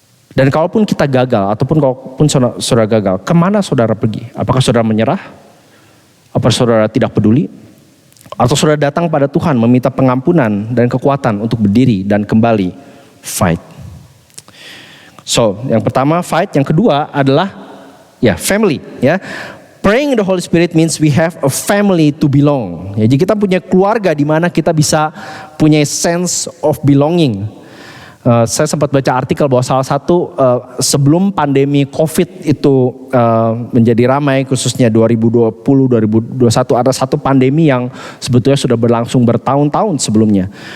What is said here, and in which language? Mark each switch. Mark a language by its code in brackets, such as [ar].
[id] Dan kalaupun kita gagal, kalaupun saudara gagal, kemana saudara pergi? Apakah saudara menyerah? Apakah saudara tidak peduli? Atau saudara datang pada Tuhan meminta pengampunan dan kekuatan untuk berdiri dan kembali fight? So, yang pertama fight, yang kedua adalah family, ya. [en] Praying in the Holy Spirit means we have a family to belong. [id] Jadi kita punya keluarga di mana kita bisa punya [en] sense of belonging. [id] Saya sempat baca artikel bahwa salah satu sebelum pandemi COVID itu menjadi ramai, khususnya 2020-2021, ada satu pandemi yang sebetulnya sudah berlangsung bertahun-tahun sebelumnya.